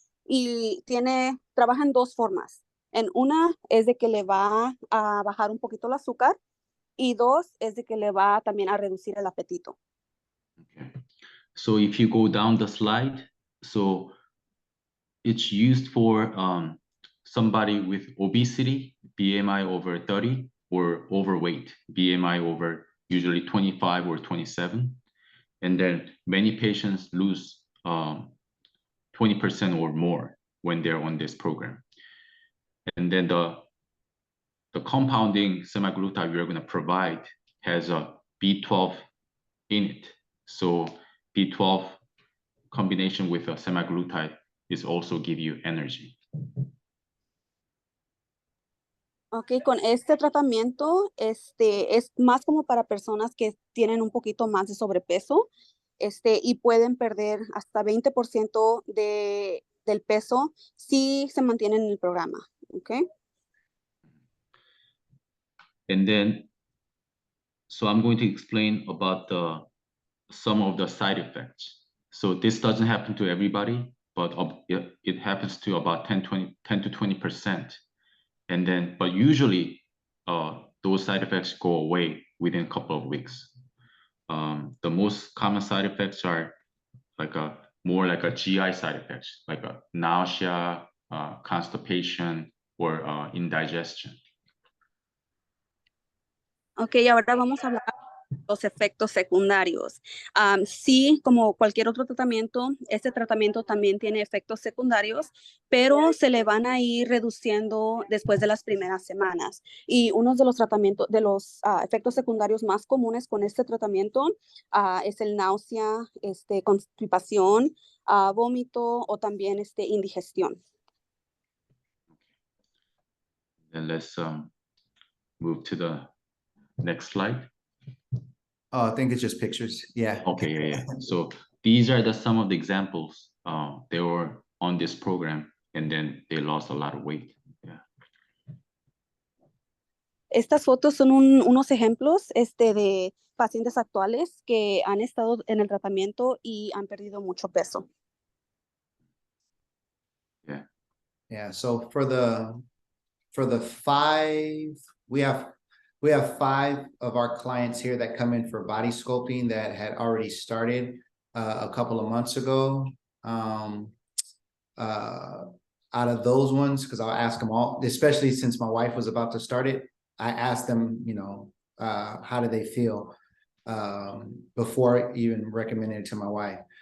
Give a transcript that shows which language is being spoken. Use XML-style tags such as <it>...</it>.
<es>Y trabaja en dos formas. En una es de que le va a bajar un poquito el azúcar y dos es de que le va también a reducir el apetito.</es> <en>Okay. So if you go down the slide, so it's used for somebody with obesity, BMI over 30, or overweight, BMI over usually 25 or 27. And then many patients lose 20% or more when they're on this program. And then the compounding semaglutide we're going to provide has a B12 in it. So B12 combination with a semaglutide is also give you energy.</en> <es>Ok, con este tratamiento, es más como para personas que tienen un poquito más de sobrepeso, y pueden perder hasta 20% del peso si se mantienen en el programa, ok.</es> <en>And then, so I'm going to explain about some of the side effects. So this doesn't happen to everybody, but it happens to about 10 to 20%. And then, but usually those side effects go away within a couple of weeks. The most common side effects are more like a GI side effects, like a nausea, constipation, or indigestion.</en> <es>Ok, ahora vamos a hablar de los efectos secundarios. Sí, como cualquier otro tratamiento, este tratamiento también tiene efectos secundarios, pero se le van a ir reduciendo después de las primeras semanas. Y uno de los efectos secundarios más comunes con este tratamiento es el náusea, constipación, vómito o también indigestión.</es> <en>Then let's move to the next slide. Oh, I think it's just pictures. Yeah. Okay, yeah. So these are some of the examples. They were on this program and then they lost a lot of weight. Yeah.</en> <es>Estas fotos son unos ejemplos de pacientes actuales que han estado en el tratamiento y han perdido mucho peso.</es> <en>Yeah. Yeah. So for the five, we have 5 of our clients here that come in for body sculpting that had already started a couple of months ago. Out of those ones, because I'll ask them all, especially since my wife was about to start it, I asked them, how do they feel before even recommending it to my wife.</en>